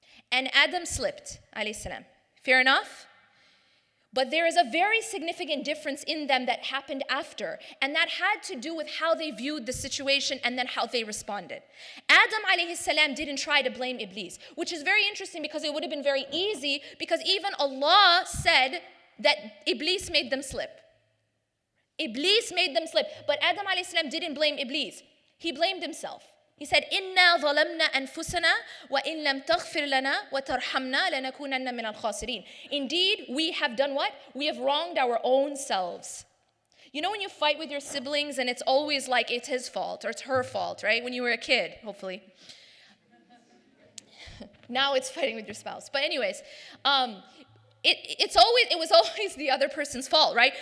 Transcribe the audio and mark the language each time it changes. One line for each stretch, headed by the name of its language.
English: and Adam slipped, alayhi salam. Fair enough? But there is a very significant difference in them that happened after, and that had to do with how they viewed the situation and then how they responded. Adam alayhi salam didn't try to blame Iblis, which is very interesting because it would have been very easy, because even Allah said that Iblis made them slip. Iblis made them slip, but Adam alayhi salam didn't blame Iblis. He blamed himself. He said,
Arabic: إِنَّا ظَلَمْنَا أَنفُسَنَا وَإِن لَمْ تَغْفِرْ لَنَا وَتَرْحَمْنَا لَنَكُونَنَّ مِنَ الْخَاسِرِينَ.
English: Indeed, we have done what? We have wronged our own selves. You know when you fight with your siblings and it's always like it's his fault or it's her fault, right? When you were a kid, hopefully. Now it's fighting with your spouse. But anyways, it was always the other person's fault, right?